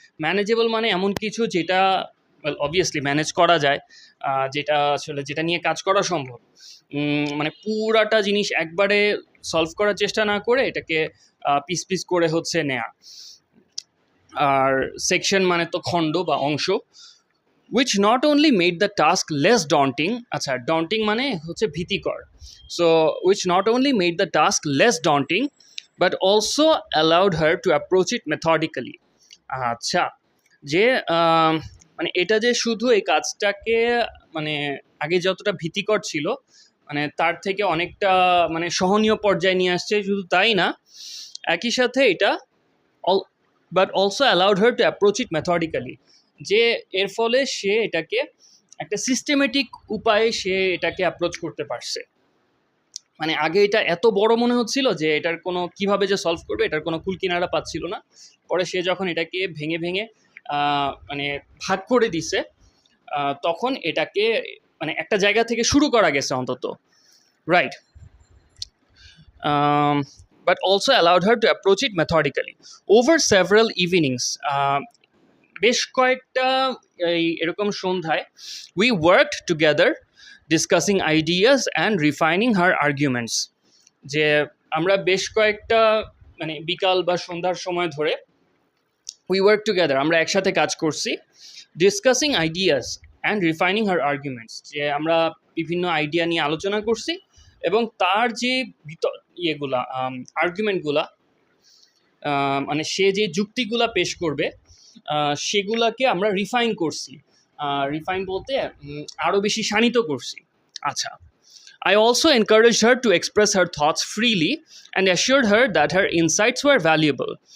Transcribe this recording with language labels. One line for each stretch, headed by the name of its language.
Bangla: Manageable মানে এমন কিছু যেটা অবভিয়াসলি ম্যানেজ করা যায়, যেটা আসলে যেটা নিয়ে কাজ করা সম্ভব। মানে পুরাটা জিনিস একবারে সলভ করার চেষ্টা না করে এটাকে পিস পিস করে হচ্ছে নেয়া। আর সেকশন মানে তো খণ্ড বা অংশ।
English: which not only made the task less daunting,
Bangla: আচ্ছা daunting মানে হচ্ছে ভীতিকর,
English: so which not only made the task less daunting but also allowed her to approach it methodically.
Bangla: আচ্ছা, যে মানে এটা যে শুধু এই কাজটাকে মানে আগে যতটা ভীতিকর ছিল মানে তার থেকে অনেকটা মানে সহনীয় পর্যায়ে নিয়ে আসছে, শুধু তাই না একই সাথে এটা
English: but also allowed her to approach it methodically,
Bangla: যে এর ফলে সে এটাকে একটা সিস্টেমেটিক উপায়ে সে এটাকে অ্যাপ্রোচ করতে পারছে। মানে আগে এটা এত বড় মনে হচ্ছিল যে এটার কোনো কিভাবে যে সলভ করবে এটার কোনো কুল কিনারা পাচ্ছিল না, পরে সে যখন এটাকে ভেঙে ভেঙে মানে ভাগ করে দিছে তখন এটাকে মানে একটা জায়গা থেকে শুরু করা গেছে অন্তত, right.
English: But also allowed her to approach it methodically. Over several evenings,
Bangla: বেশ কয়েকটা এরকম সন্ধ্যায়
English: we worked together discussing ideas and refining her arguments,
Bangla: যে আমরা বেশ কয়েকটা মানে বিকাল বা সন্ধ্যার সময় ধরে
English: we worked together,
Bangla: আমরা একসাথে কাজ করছি,
English: discussing ideas and refining her arguments,
Bangla: যে আমরা বিভিন্ন আইডিয়া নিয়ে আলোচনা করছি এবং তার যে ইয়েগুলা আর্গুমেন্টগুলা মানে সে যে যুক্তিগুলা পেশ করবে সেগুলাকে আমরা রিফাইন করছি, রিফাইন বলতে আরও বেশি শানিত করছি।
English: আচ্ছা, I also encouraged her to express her thoughts freely and assured her that her insights were valuable.